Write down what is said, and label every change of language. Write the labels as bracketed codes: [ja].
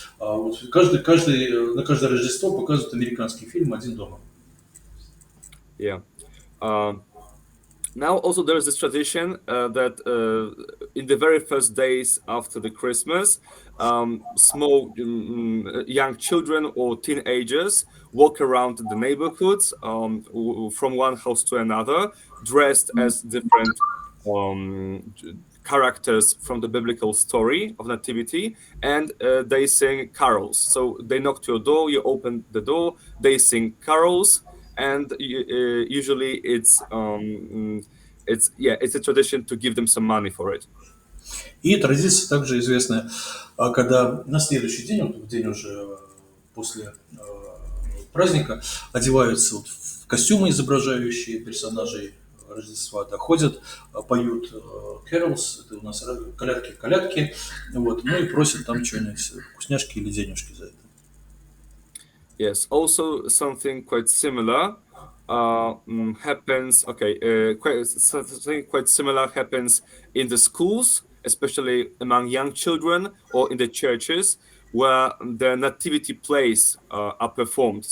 [ru] Вот на каждое Рождество показывают американский фильм «Один дома». [en] Yeah. Now also there is this tradition that in the very first days after the Christmas, small young children or teenagers walk around the neighborhoods from one house to another, dressed as different characters from the biblical story of Nativity, and they sing carols. So they knock to your door, you open the door, they sing carols, and usually it's a tradition to give them some money for it. [ru] И традиция также известная, когда на следующий день, вот в день уже после праздника, одеваются вот в костюмы, изображающие персонажей Рождества, да, ходят, поют carols, это у нас колядки, вот, ну и просят там что-нибудь, вкусняшки или денежки за это. [en] Yes, also something quite similar happens. Something quite similar happens in the schools, especially among young children, or in the churches, where the nativity plays are performed.